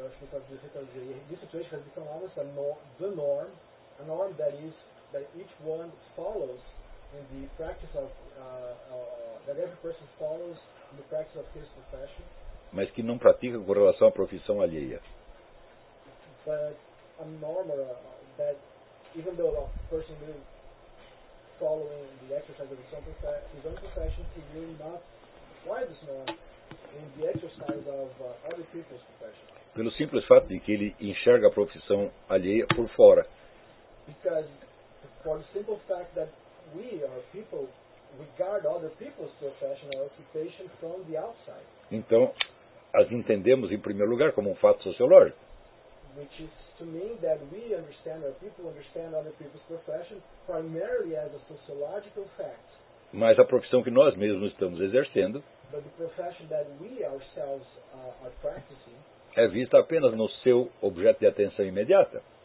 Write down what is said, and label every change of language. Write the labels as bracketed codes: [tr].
[en] This situation has become almost the norm, a norm that is that each one follows in the practice of that every person follows in the practice of his profession. [pt] Mas que não pratica com relação à profissão alheia. [en] But a norm that even though a person is following the exercise of his own profession, he will not apply this norm in the exercise of other people's profession. [pt] Pelo simples fato de que ele enxerga a profissão alheia por fora. [en] Because for the simple fact that we are people regard other people's profession or occupation from the outside. [pt] Então, as entendemos em primeiro lugar como um fato sociológico. [en] Which is to mean that we understand or people understand other people's profession primarily as a sociological fact. [pt] Mas a profissão que nós mesmos estamos exercendo, [en] but the profession that we ourselves are practicing, [pt] é vista apenas no seu objeto de atenção imediata.